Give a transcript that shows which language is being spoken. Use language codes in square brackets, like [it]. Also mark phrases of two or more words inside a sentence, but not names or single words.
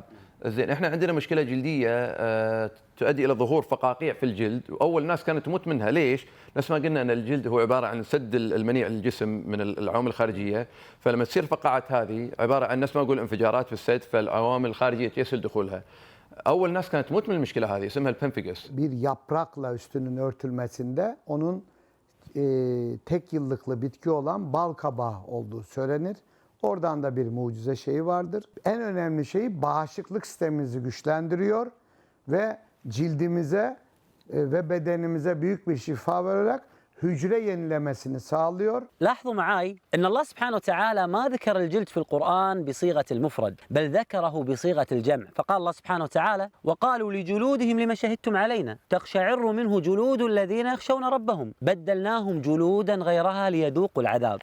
[ar] زين احنا عندنا مشكله جلديه تؤدي الى ظهور فقاقيع في الجلد، واول ناس كانت تموت منها. ليش؟ نفس ما قلنا ان الجلد هو عباره عن سد المنيع للجسم من العوامل الخارجيه، فلما تصير فقاعات هذه عباره عن نفس ما نقول انفجارات في السد، فالعوامل الخارجيه تيسر دخولها. اول ناس كانت تموت من المشكله هذه اسمها البنفيجس. [tr] Bir yaprakla üstünün örtülmesinde onun tek yıllıklı bitki olan bal kabağı olduğu söylenir. Oradan da bir mucize şeyi vardır. En önemli şey bağışıklık sistemimizi güçlendiriyor ve cildimize ve bedenimize büyük bir şifa vererek hücre yenilemesini sağlıyor. [ar] لاحظوا معي أن الله سبحانه وتعالى ما ذكر الجلد في القرآن بصيغة المفرد بل ذكره بصيغة الجمع. فقال الله سبحانه وتعالى: وقالوا لجلودهم لما شهدتم علينا تقشعر منه جلود الذين يخشون ربهم بدلناهم جلودا غيرها ليذوقوا العذاب.